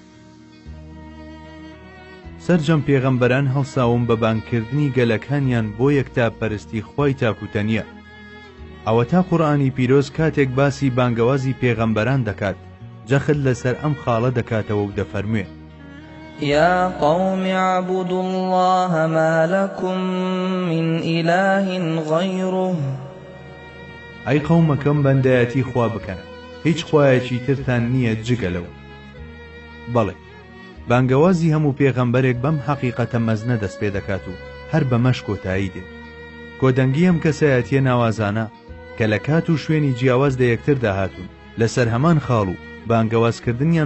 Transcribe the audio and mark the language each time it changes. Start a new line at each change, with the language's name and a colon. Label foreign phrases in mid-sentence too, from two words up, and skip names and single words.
Central Kurdish: سەرجەم پێغەمبەران هەڵساوم بە بانگکردنی گەلەکانیان بۆ یەکتاپەرستی خوای تاکوتەنیە. ئەوە تا قورئانی پیرۆز کاتێک باسی بانگەوازی پێغەمبەران دەکات جەخت لەسەر ئەم خاڵە دەکاتەوە و دەفەرموێ:
Arabic: يا قوم اعبدوا الله ما لكم من إله غيره.
Central Kurdish: ئەی قەومەکەم بەندایەتی خوا بکەن، هیچ خوایەکی ترتان نییە جگەلەوە. بەڵێ، بانگەوازی هەموو پێغەمبەرێک بەم حەقیقەتە مەزنە دەست پێ دەکات و هەر بەمەش کۆتایی دێت. کۆدەنگی ئەم کەسایەتیە ناوازانە کە لە کات و شوێنی جیاواز لە یەکتر داهاتون لەسەر هەمان خاڵ و بانگەوازکردنیان